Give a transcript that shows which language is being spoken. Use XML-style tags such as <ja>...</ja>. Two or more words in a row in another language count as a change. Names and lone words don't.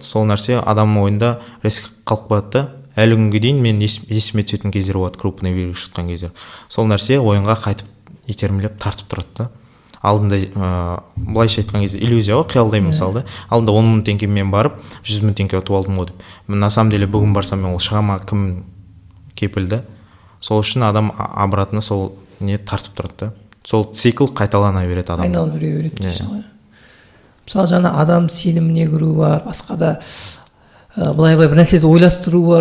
<kk>Сол нәрсе адамның ойында резко қалып қояды да. Әлі күнге дейін мен есіме түсетін кездер болады,</kk> <ru>крупный выигрыш</ru> <kk>ұтқан кездер. Сол нәрсе ойынға қайтып итермелеп тартып тұрады да. алдында былайша айтқан кезде иллюзия ғой, қиялдаймын мысалы да, алдында 10 мың теңгемен барып 100 мың теңге ұтып алдым ғой деп.</kk> <ru>На самом деле</ru> <kk>бүгін барсам мен ол шыға ма, кім кепілді? Сол үшін адам обратно сол не тартып тұрады да. Сол цикл қайталана береді адам. Айналып жүре береді дейсің ғой. Мысалы жаңа адам сеніміне кіру бар, басқа да былай бір нәрсені ойластыру бар.</kk>